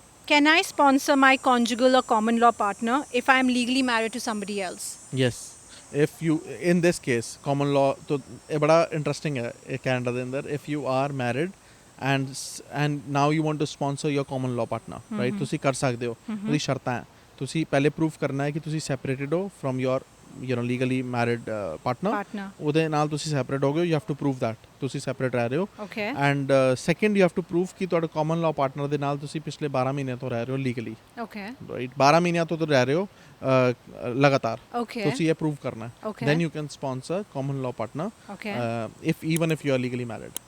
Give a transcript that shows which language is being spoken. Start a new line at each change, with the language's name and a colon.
English: Can I sponsor my conjugal or common law partner if I am legally married to somebody else? Yes. If you in this case common law
Punjabi: तो ਇਹ ਬੜਾ interesting ਹੈ ਇਹ Canada ਦੇ ਅੰਦਰ।
English: if you are married and now you want to sponsor your common law partner, right,
Punjabi: ਤੁਸੀਂ ਕਰ ਸਕਦੇ ਹੋ। ਉਹਦੀ ਸ਼ਰਤਾਂ ਹੈ, ਤੁਸੀਂ ਪਹਿਲੇ ਪ੍ਰੂਫ ਕਰਨਾ ਹੈ ਕਿ ਤੁਸੀਂ ਸੈਪਰੇਟਡ ਹੋ
English: from your legally married partner।
Punjabi: ਉਹਦੇ ਨਾਲ ਤੁਸੀਂ ਸੈਪਰੇਟ ਹੋ ਗਏ ਹੋ,
English: you have to prove that
Punjabi: ਤੁਸੀਂ ਸੈਪਰੇਟ ਰਹਿ ਰਹੇ ਹੋ।
English: Okay. and second you have to prove
Punjabi: ਕਿ ਤੁਹਾਡੇ common law partner ਦੇ ਨਾਲ ਤੁਸੀਂ ਪਿਛਲੇ 12 ਮਹੀਨਿਆਂ ਤੋਂ ਰਹਿ ਰਹੇ ਹੋ legally,
English: Okay.
Punjabi: right, 12 ਮਹੀਨਿਆਂ ਤੋਂ ਰਹਿ ਰਹੇ ਹੋ ਲਗਾਤਾਰ।
English: Okay.
Punjabi: ਤੁਸੀਂ ਇਹ ਪ੍ਰੂਵ ਕਰਨਾ ਹੈ।
English: Okay. then you can sponsor common law partner, Okay. even if you are legally married.